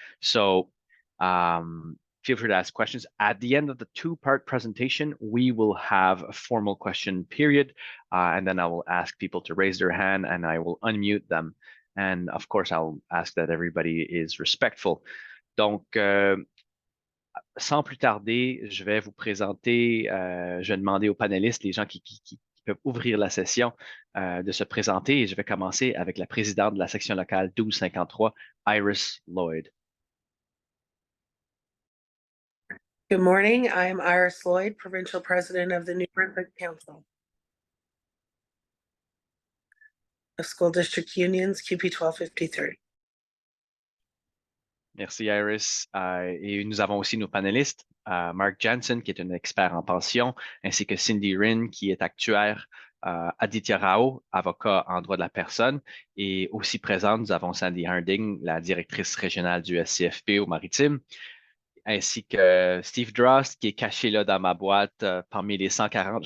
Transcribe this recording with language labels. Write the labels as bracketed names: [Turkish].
[English] So feel free to ask questions. At the end of the two-part presentation, we will have a formal question period, and then I will ask people to raise their hand and I will unmute them. And of course, I'll ask that everybody is respectful. [French] Donc, sans plus tarder, je vais vous présenter, je vais demander aux panélistes, les gens qui peuvent ouvrir la session, de se présenter et je vais commencer avec la présidente de la section locale 1253, Iris Lloyd. [English] Good morning. I'm Iris Lloyd, Provincial President of the New Brunswick Council of School District Unions, CUPE 1253. [French] Merci Iris. Et nous avons aussi nos panélistes, Mark Janson, qui est un expert en pension, ainsi que Cindy Rinne, qui est actuaire, Aditya Rao, avocat en droit de la personne, et aussi présente, nous avons Sandy Harding, la directrice régionale du SCFP au Maritime, ainsi que Steve Drost, qui est caché là dans ma boîte parmi les 140.